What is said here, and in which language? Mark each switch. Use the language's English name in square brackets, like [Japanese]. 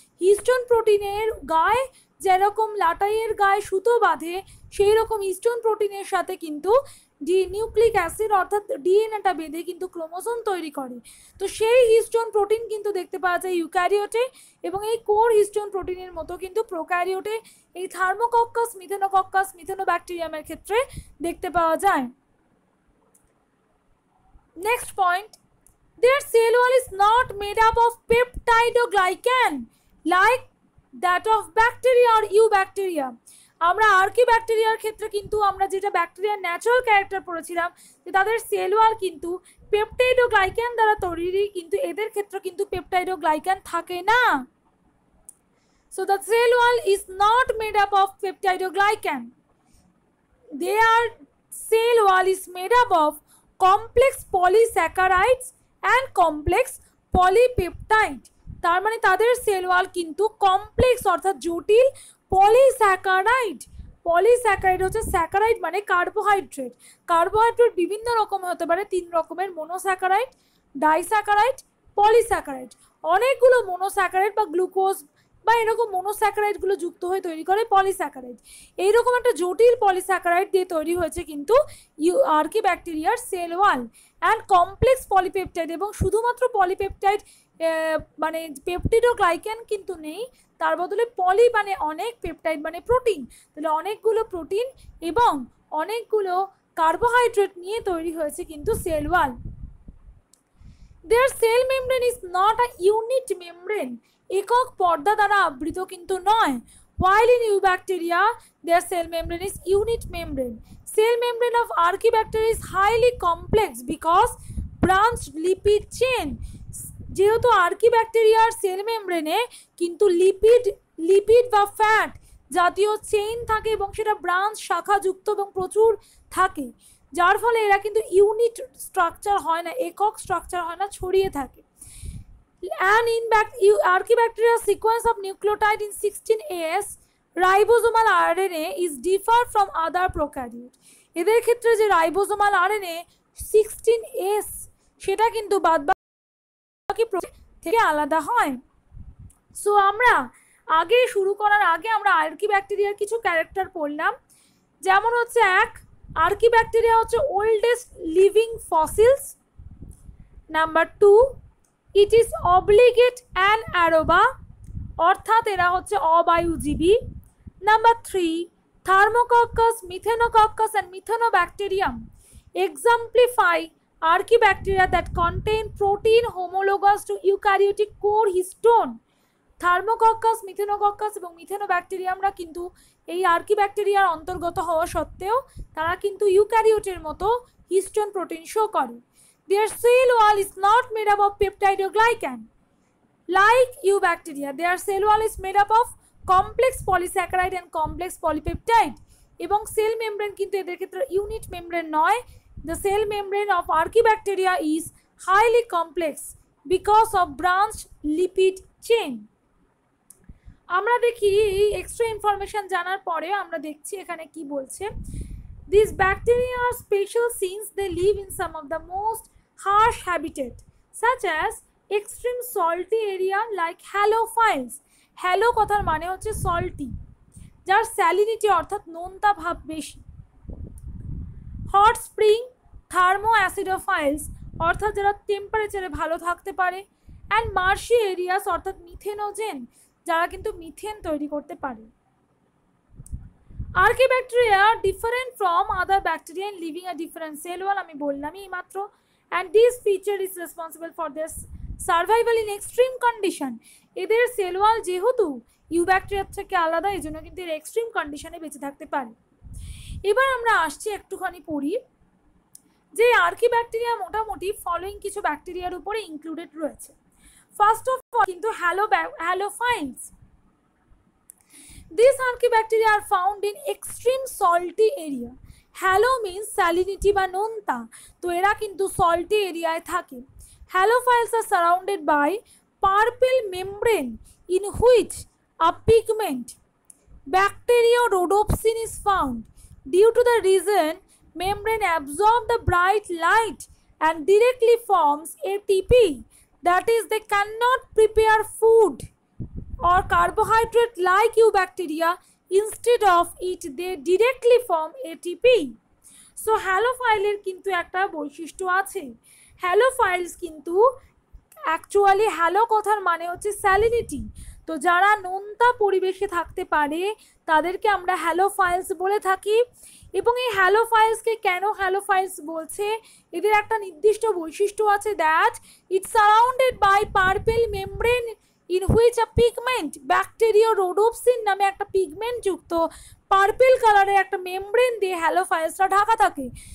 [Bangla] Histone প্রোটিনের গায়ে যেরকম লাটাইয়ের গায়ে সুতো বাঁধে, সেই রকম হিস্টোন প্রোটিনের সাথে কিন্তু নিউক্লিক অ্যাসিড অর্থাৎ ডিএনএটা বেঁধে কিন্তু ক্রোমোসোম তৈরি করে। তো সেই হিস্টোন প্রোটিন কিন্তু দেখতে পাওয়া যায় ইউক্যারিওটে, এবং এই কোর হিস্টোন প্রোটিনের মতো কিন্তু প্রোক্যারিওটে এই থার্মোকক্কাস, মিথেনোকক্কাস, মিথেনোব্যাকটেরিয়ামের ক্ষেত্রে দেখতে পাওয়া যায়। [English] Next point, their cell wall is not made up of peptidoglycan like that of bacteria or eubacteria. [Bangla] আমরা আর্কিব্যাকটেরিয়ার ক্ষেত্রে কিন্তু আমরা যেটা ব্যাকটেরিয়ার ন্যাচারাল ক্যারেক্টার পড়েছিলাম, যে তাদের সেল ওয়াল কিন্তু পেপটাইডোগ্লাইক্যান দ্বারা তৈরি, কিন্তু এদের ক্ষেত্রে কিন্তু পেপটাইডোগ্লাইক্যান থাকে না। [English] So the cell wall is not made up of peptidoglycan. Their cell wall is made up of complex polysaccharides and complex polypeptide. [Bangla] তার মানে তাদের সেল ওয়াল কিন্তু কমপ্লেক্স অর্থাৎ জটিল, পলিস্যাকারাইড। পলিস্যাকারাইড হচ্ছে স্যাকারাইড মানে কার্বোহাইড্রেট। কার্বোহাইড্রেট বিভিন্ন রকম হতে পারে, 3 রকমের, মোনোস্যাকারাইড, ডাইস্যাকারাইড, পলিস্যাকারাইড। অনেকগুলো মোনোস্যাকারাইড বা গ্লুকোজ বা এরকম মোনোস্যাকারাইডগুলো যুক্ত হয়ে তৈরি করে পলিস্যাকারাইড। এইরকম একটা জটিল পলিস্যাকারাইড দিয়ে তৈরি হয়েছে কিন্তু আর্কিব্যাকটেরিয়ার cell wall. [English] and complex polypeptide, [Bangla] এবং শুধুমাত্র পলিপেপটাইড মানে পেপটিড ও গ্লাইকেন কিন্তু নেই, তার বদলে পলি মানে অনেক, পেপটাইড মানে প্রোটিন, তাহলে অনেকগুলো প্রোটিন এবং অনেকগুলো কার্বোহাইড্রেট নিয়ে তৈরি হয়েছে কিন্তু cell wall. [English] Their cell membrane is not a unit membrane, [Bangla] একক পর্দা দ্বারা আবৃত কিন্তু নয়। [English] While in eubacteria, their cell membrane is unit membrane. Cell membrane of Archaebacteria is highly complex because branched lipid chain. [Bangla] যেহেতু আর্কিব্যাকটেরিয়ার সেল মেমব্রেনে কিন্তু lipid বা fat জাতীয় চেইন থাকে এবং সেটা ব্রাঞ্চ শাখাযুক্ত এবং প্রচুর থাকে, যার ফলে এরা কিন্তু ইউনিট স্ট্রাকচার হয় না, একক স্ট্রাকচার হয় না, ছড়িয়ে থাকে। [English] And in Archaebacteria sequence of nucleotide in 16S ribosomal RNA is differ from other prokaryote. [Bangla] এদের ক্ষেত্রে যে রাইবোজোমাল RNA 16S সেটা কিন্তু বাদবাকি থেকে আলাদা হয়। সো আমরা আগে শুরু করার আগে আমরা আর্কিব্যাকটেরিয়ার কিছু ক্যারেক্টার পড়লাম, যেমন হচ্ছে এক, আর্কিব্যাকটেরিয়া হচ্ছে [English] Oldest living fossils. Number 2, it is obligate anaerobe, [Bangla] অর্থাৎ এরা হচ্ছে অবায়ুজীবী। [English] Number 3, Thermococcus, Methanococcus and Methanobacterium exemplify Archaebacteria that contain protein homologous to eukaryotic core histone. [Bangla] থার্মোকক্কাস, মিথেনোকক্কাস এবং মিথেনোব্যাকটেরিয়ামরা কিন্তু এই আর্কিব্যাকটেরিয়ার অন্তর্গত হওয়া সত্ত্বেও তারা কিন্তু ইউক্যারিওটের মতো হিস্টোন প্রোটিন শো করে। [English] Their cell wall is not made up of peptide or glycan. Like eubacteria, their cell wall is made up of complex polysaccharide and complex polypeptide. [Bangla] এবং সেল মেমব্রেন কিন্তু এদের ক্ষেত্রে ইউনিট মেমব্রেন নয়। [English] The cell membrane of Archaebacteria is highly complex because of branched lipid chain. [Bangla] আমরা দেখি এই extra information জানার পরে আমরা দেখছি এখানে কি বলছে। [English] These bacteria are special since they live in some of the most harsh habitat such as extreme salty area like halophiles. [Bangla] Hello কথার মানে হচ্ছে সল্টি, যার স্যালিনিটি অর্থাৎ নোনতা ভাব বেশি। হট স্প্রিং, থার্মো অ্যাসিডোফাইলস অর্থাৎ যারা টেম্পারেচারে ভালো থাকতে পারে, [English] and marshy areas [Bangla] অর্থাৎ মিথেনোজেন যারা কিন্তু মিথেন তৈরি করতে পারে। [English] archaebacteria different from other bacteria in living a different cell wall, [Bangla] আমি বললামই মাত্র। [English] And this feature is responsible for this survival in extreme condition. [Bangla] এদের সেল ওয়াল যেহেতু ইউব্যাকটেরিয়ার থেকে আলাদা, এই জন্য কিন্তু এর এক্সট্রিম কন্ডিশনে বেঁচে থাকতে পারে। এবার আমরা আসছি একটুখানি পড়ি যে আর্কিব্যাকটেরিয়া মোটামুটি ফলোইং কিছু ব্যাকটেরিয়ার উপরে ইনক্লুডেড রয়েছে। [English] First of all কিন্তু halophiles. These Archaebacteria are found in extreme salty area. [Bangla] Hello means salinity বা নোনতা, তো এরা কিন্তু সল্টি এরিয়ায় থাকে। [English] Halophiles are surrounded by purple membrane in which a pigment Bacteriorhodopsin is found. Due to the reason membrane absorbs the bright light and directly forms ATP, that is they cannot prepare food or carbohydrate like eubacteria. Instead of it they directly form ATP. [Bangla] So হ্যালোফাইলের কিন্তু একটা বৈশিষ্ট্য আছে। হ্যালোফাইলস কিন্তু actually hello কথার মানে হচ্ছে salinity, তো যারা নোনতা পরিবেশে থাকতে পারে তাদেরকে আমরা হ্যালোফাইলস বলে থাকি। এবং এই হ্যালোফাইলসকে কেন হ্যালোফাইলস বলছে, এদের একটা নির্দিষ্ট বৈশিষ্ট্য আছে, [English] that it's surrounded by purple membrane in which a pigment [Bangla] ব্যাকটেরিওরোডোপসিন নামে একটা পিগমেন্ট যুক্ত পার্পল কালারের একটা মেমব্রেন দিয়ে হ্যালোফাইলসটা ঢাকা থাকে।